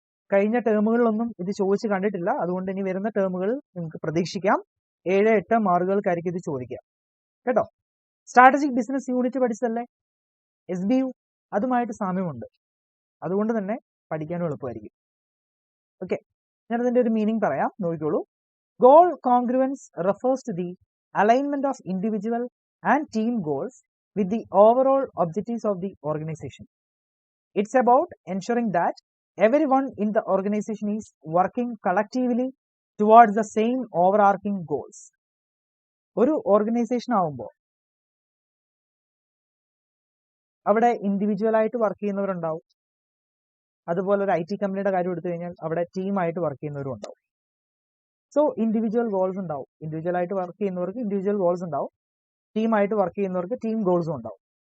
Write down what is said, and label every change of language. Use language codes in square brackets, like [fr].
[ml] കഴിഞ്ഞ ടേമുകളിലൊന്നും ഇത് ചോദിച്ച് കണ്ടിട്ടില്ല. അതുകൊണ്ട് ഇനി വരുന്ന ടേമുകൾ നിങ്ങൾക്ക് പ്രതീക്ഷിക്കാം. 7-8 മാർക്കുകൾക്കായിരിക്കും ഇത് ചോദിക്കാം കേട്ടോ. സ്ട്രാറ്റജിക് ബിസിനസ് യൂണിറ്റ് പഠിച്ചതല്ലേ, SBU, അതുമായിട്ട് സാമ്യമുണ്ട്. അതുകൊണ്ട് തന്നെ പഠിക്കാനും എളുപ്പമായിരിക്കും. ഓക്കെ, ഞാനതിന്റെ ഒരു മീനിങ് പറയാം, നോക്കിക്കോളൂ. [en] Goal congruence refers to the alignment of individual and team goals with the overall objectives of the organization. It's about ensuring that everyone in the organization is working collectively towards the same overarching goals. [ml] ഒരു organisation ആവുമ്പോൾ അവിടെ individual ആയിട്ട് work ചെയ്യുന്നവരുണ്ടാവും. അതുപോലെ ഒരു IT കമ്പനിയുടെ കാര്യം എടുത്തു കഴിഞ്ഞാൽ അവിടെ ടീമായിട്ട് വർക്ക് ചെയ്യുന്നവരും ഉണ്ടാവും. സോ ഇൻഡിവിജ്വൽ ഗോൾസ് ഉണ്ടാവും. ഇൻഡിവിജ്വൽ ആയിട്ട് വർക്ക് ചെയ്യുന്നവർക്ക് ഇൻഡിവിജ്വൽ ഗോൾസ് ഉണ്ടാവും, ടീമായിട്ട് വർക്ക് ചെയ്യുന്നവർക്ക് ടീം ഗോൾസും ഉണ്ടാവും.